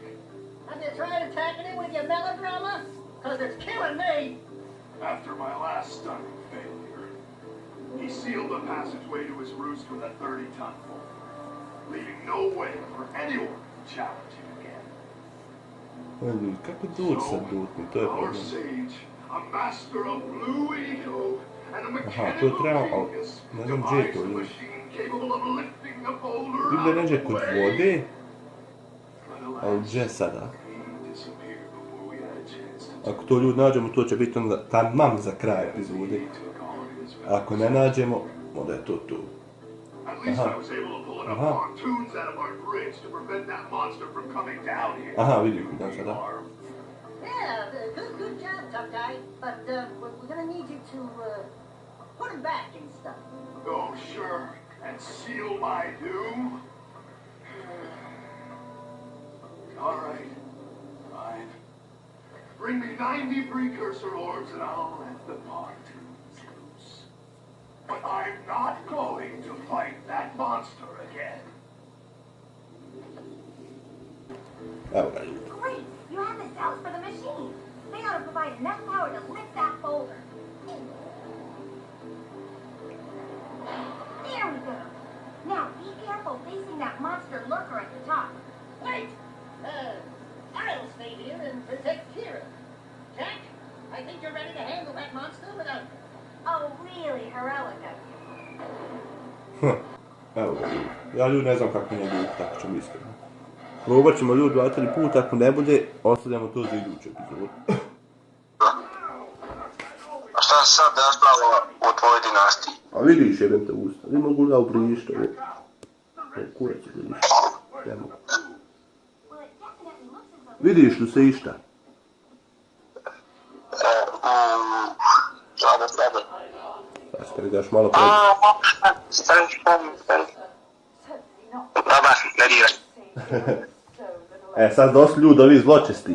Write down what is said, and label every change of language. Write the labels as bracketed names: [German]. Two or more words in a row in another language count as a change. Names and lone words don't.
[English] Have you tried attacking him with your melodrama? Because it's killing me. After my last stunning failure, he sealed the passageway to his roost with a 30-ton bolt, leaving no way for anyone to challenge him again. [Bosnian] Kako doći sad dutni, to je [English] Our [Bosnian] problem. [English] sage, a master of blue ego, and a [Bosnian] Aha, to [English] mechanical [Bosnian] treba, [English] genius, [Bosnian] ne znam gdje je to [English] devised a [Bosnian] ljudi. [English] machine capable of lifting a boulder [Bosnian] Vidim da [English] out of [Bosnian] neđe [English] the [Bosnian] kod [English] way. [Bosnian] vode, [English] But [Bosnian] ali [English] alas, [Bosnian] gdje sada? [English] he disappeared before we had a chance to [Bosnian] Ako to ljudi nađemo, to će biti onda tamam za kraj epizode. [English] took on his [Bosnian] Ako ne nađemo, onda je to tu. [English] At least Aha. I was able to pull enough Aha. pontoons out of our bridge to prevent that monster from coming down here. [Bosnian] Aha, vidim da sada. [English] Yeah, good job, tough guy. But we're gonna need you to put him back and stuff. Oh, sure. And seal my doom? All right. Fine. Bring me 90 precursor orbs and I'll let the pontoons loose. But I'm not going to fight that monster again. [Bosnian] Evo ga ljudi. [English] Great! You have the cells for the machine. They ought to provide enough power to lift that boulder. There we go. Now be careful facing that monster lurker at the top. Wait! I'll stay here and protect Kira. Jack, I think you're ready to handle that monster without me. Oh, really heroic of you. [Bosnian] Evo ga ljudi. Ja ljudi ne znam kako ne bude, tako ćemo iskreno. Probat ćemo ljudi 2-3 puta, ako ne bude, ostavljamo to za iduću epizodu. A šta se sad dešava u tvojoj dinastiji? A vidiš jebem te usta, ne mogu ga uprišti ovo. Ovo kurac je vidiš. Ne mogu. [English] Well, it definitely looks as though... [Bosnian] Vidiš li se išta? Sada. Sad kad daš malo pred... Stani. Baba, ne diraj. E sad došli ljudi, ovi zločesti.